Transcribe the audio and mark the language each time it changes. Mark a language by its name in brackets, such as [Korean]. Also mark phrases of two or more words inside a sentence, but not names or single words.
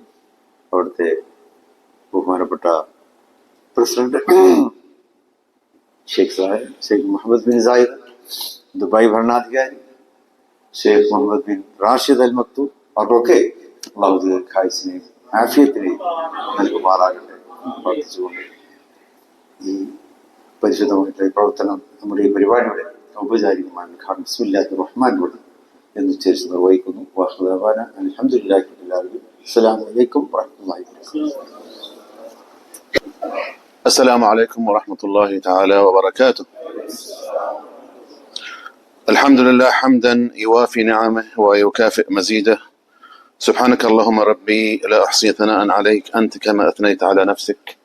[Malayalam] അവിടുത്തെ ബഹുമാനപ്പെട്ട പ്രസിഡന്റ് ഷെയ്ഖ് മുഹമ്മദ് ബിൻ സായിദ്, ദുബായ് ഭരണാധികാരി ഷെയ്ഖ് മുഹമ്മദ് ബിൻ റാഷിദ് അൽ മക്തൂം, അവർക്കൊക്കെ അള്ളാഹു ദീർഘായുസ്സിനെയും ആഫിയത്തിനെയും നൽകുമാറാകട്ടെ പ്രാർത്ഥിച്ചുകൊണ്ട് ഈ പരിശുദ്ധമായിട്ടുള്ള പ്രവർത്തനം നമ്മുടെ ഈ പരിപാടിയുടെ ഔപചാരികമായ ഉദ്ഘാടനം [Arabic] بسم الله الرحمن الرحيم [Malayalam] എന്ന് ഉച്ചരിച്ച് നിർവഹിക്കുന്നു. [Arabic] الحمد لله رب العالمين. السلام عليكم ورحمة الله وبركاته. السلام عليكم ورحمة الله تعالى وبركاته. الحمد لله حمدا يوافي نعمه ويكافئ مزيده. سبحانك اللهم ربي لا أحصي ثناء عليك أنت كما أثنيت على نفسك.